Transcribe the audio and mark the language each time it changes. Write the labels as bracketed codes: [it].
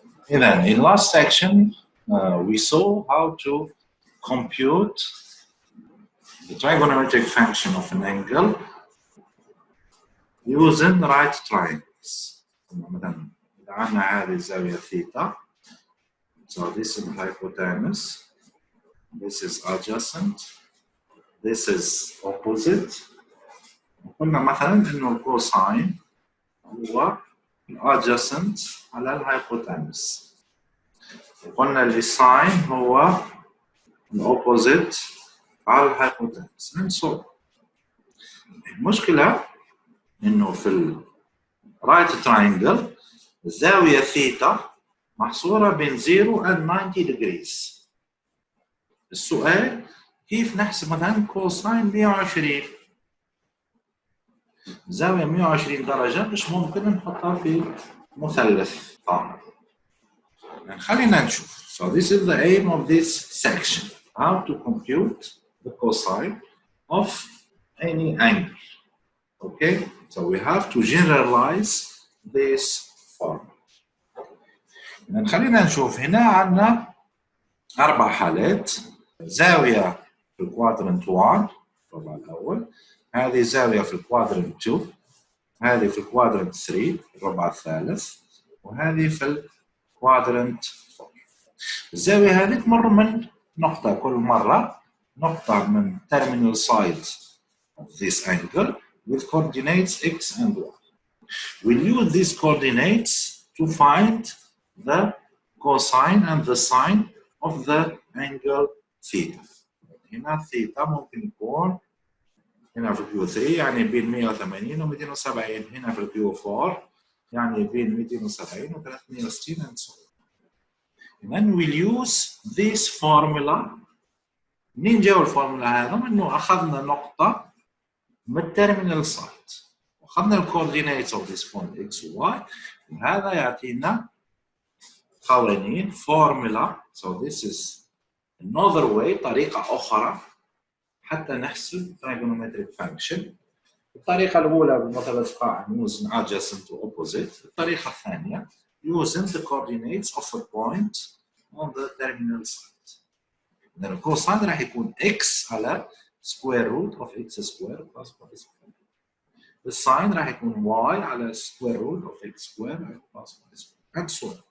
[en] And then in last section, we saw how to compute the trigonometric function of an angle using right triangles. [ar] مثلا إذا عندنا هذه الزاوية ثيتا, [en] so this is hypotenuse, this is adjacent, this is opposite. [ar] قلنا مثلا إنه الكوساين هو adjacent على الهايبوتنس. وقلنا الساين هو opposite على الهايبوتنس. and so المشكلة إنه في ال right triangle الزاوية ثيتا محصورة بين [en] 0 and 90 degrees. [ar] السؤال كيف نحسب مثلا كوساين 120؟ زاوية 120 درجة مش ممكن نحطها في مثلث قائم. يعني خلينا نشوف. [en] So this is the aim of this section. How to compute the cosine of any angle. Okay? So we have to generalize this formula. [ar] يعني خلينا نشوف هنا عندنا 4 حالات. زاوية في الكوادرنت 1 الربع الأول، هذه زاوية في الكوادرنت 2، هذه في الكوادرنت 3 الربع الثالث، وهذه في الكوادرنت 4. الزاوية هذه تمر من نقطة كل مرة، نقطة من [en] terminal side of this angle with coordinates x and y. We'll use these coordinates to find the cosine and the sine of the angle theta. [ar] هنا ثيتا ممكن يكون هنا في الكيو 3 يعني بين 180 و 270، هنا في الكيو 4 يعني بين 270 و 360 [en] and so on. And then we'll use this formula. [ar] منين جاء الفورمولا هذا؟ إنه أخذنا نقطة من التيرمينال سايد وأخذنا الكوردينيتس [en] of this point [ar] x و y، وهذا يعطينا قوانين فورمولا. [en] So this is another way، [ar] طريقة أخرى حتى نحسب [en] trigonometric function. [ar] الطريقة الأولى بالمثلث قائم [en] using adjacent to opposite. [ar] الطريقة الثانية [en] using the coordinates of a point on the terminal side. then cosine [ar] راح يكون [en] x على square root of x square plus y square. الساين [ar] راح يكون [en] y على square root of x square plus y square and so on.